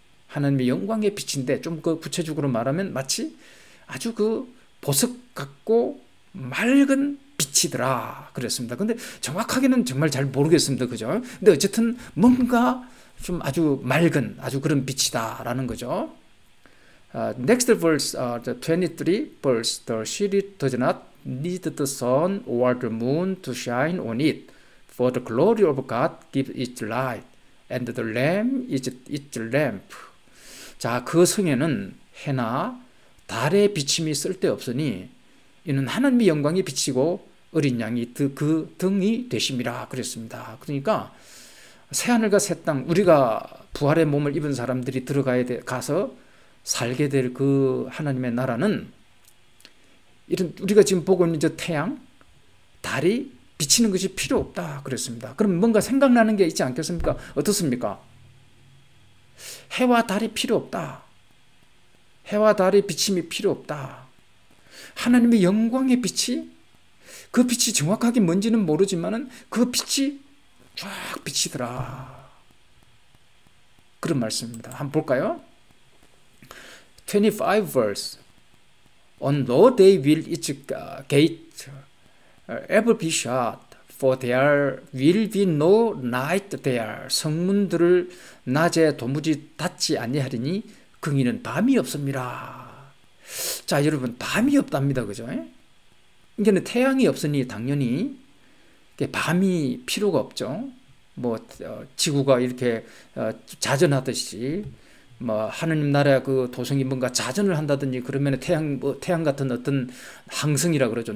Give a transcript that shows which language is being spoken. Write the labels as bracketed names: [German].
[Korean] 하나님의 영광의 빛인데 좀 그 구체적으로 말하면 마치 아주 그 보석 같고 맑은 빛이더라 그랬습니다. 근데 정확하게는 정말 잘 모르겠습니다. 그죠? 근데 어쨌든 뭔가 좀 아주 맑은 아주 그런 빛이다라는 거죠. [English] Next verse, the 23 verse, the city does not need the sun or the moon to shine on it, for the glory of God gives its light, and the Lamb is its lamp. [Korean] 자, 그 성에는 해나 달의 비침이 쓸데없으니 이는 하나님의 영광이 비치고 어린 양이 그 등이 되심이라 그랬습니다. 그러니까 새하늘과 새 땅, 우리가 부활의 몸을 입은 사람들이 가서 살게 될 그 하나님의 나라는 이런 우리가 지금 보고 있는 저 태양, 달이 비치는 것이 필요 없다 그랬습니다. 그럼 뭔가 생각나는 게 있지 않겠습니까? 어떻습니까? 해와 달이 필요 없다. 해와 달의 비침이 필요 없다. 하나님의 영광의 빛이, 그 빛이 정확하게 뭔지는 모르지만은 그 빛이 쫙 비치더라. 그런 말씀입니다. 한번 볼까요? [English] 25 verse. On no day will its gate ever be shut, for there will be no night there. [Korean] 성문들을 낮에 도무지 닫지 아니하리니 긍이는 밤이 없습니다. 자, 여러분, 밤이 없답니다. 그죠? 이게는 태양이 없으니 당연히 밤이 필요가 없죠. 뭐 지구가 이렇게 자전하듯이 뭐 하느님 나라의 그 도성이 뭔가 자전을 한다든지 그러면 태양 같은 어떤 항성이라 그러죠.